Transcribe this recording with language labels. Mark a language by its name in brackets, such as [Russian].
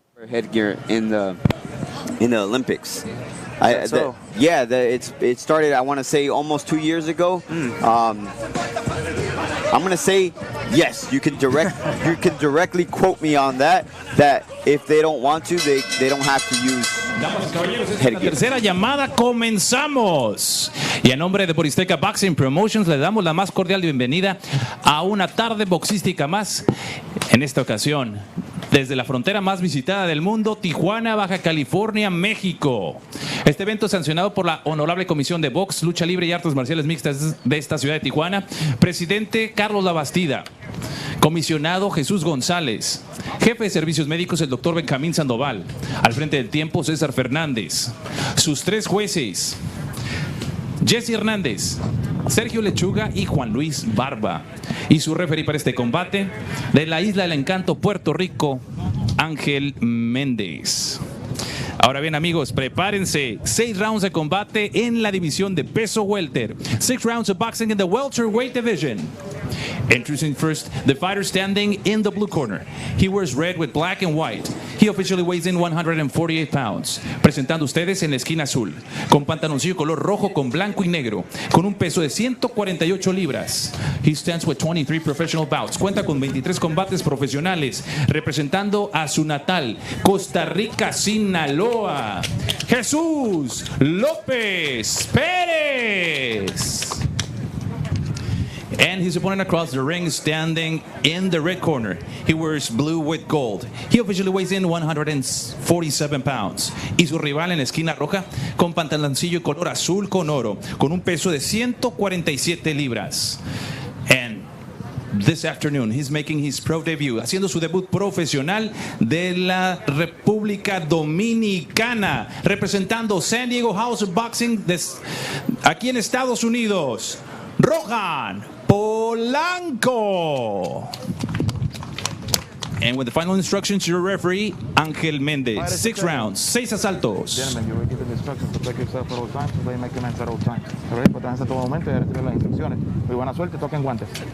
[English] Headgear in the Olympics. It started, I want to say, almost 2 years ago. I'm going to say yes. You can directly quote me on that. That if they don't want to, they don't have to use headgear. [Spanish] Tercera llamada, comenzamos. Y en nombre de Boristeca Boxing Promotions le damos la más cordial bienvenida a una tarde boxística más. En esta ocasión, desde la frontera más visitada del mundo, Tijuana, Baja California, México. Este evento es sancionado por la Honorable Comisión de Box, Lucha Libre y Artes Marciales Mixtas de esta ciudad de Tijuana. Presidente Carlos Labastida. Comisionado Jesús González. Jefe de Servicios Médicos el Dr. Benjamín Sandoval. Al frente del tiempo César Fernández. Sus 3 jueces. Jesse Hernández, Sergio Lechuga y Juan Luis Barba. Y su referee para este combate, de la Isla del Encanto, Puerto Rico, Ángel Méndez. Ahora bien, amigos, prepárense. 6 rounds de combate en la división de peso welter. [English] 6 rounds of boxing in the welterweight division. Introducing first, the fighter standing in the blue corner. He wears red with black and white. He officially weighs in 148 pounds. [Spanish] Presentando ustedes en la esquina azul, con pantaloncillo color rojo con blanco y negro, con un peso de 148 libras. [English] He stands with 23 professional bouts. [Spanish] Cuenta con 23 combates profesionales, representando a su natal, Costa Rica, Sinaloa. Jesús López Pérez. [English] And his opponent across the ring standing in the red corner. He wears blue with gold. He officially weighs in 147 pounds. [Spanish] Y su rival en la esquina roja, con pantaloncillo color azul con oro, con un peso de 147 libras. [English] And this afternoon, he's making his pro debut, [Spanish] haciendo su debut profesional de la República Dominicana, representando San Diego House of Boxing aquí en Estados Unidos. ROHAN Polanco. [English] And with the final instructions, your referee, Angel Mendez. 6 rounds, [Spanish] 6 asaltos. [English] Gentlemen, you will give the instructions to protect yourself at all times, so they may commence at all times. [Spanish] Alright, protéjanse en todo momento y reciben las instrucciones. Muy buena suerte, toquen guantes.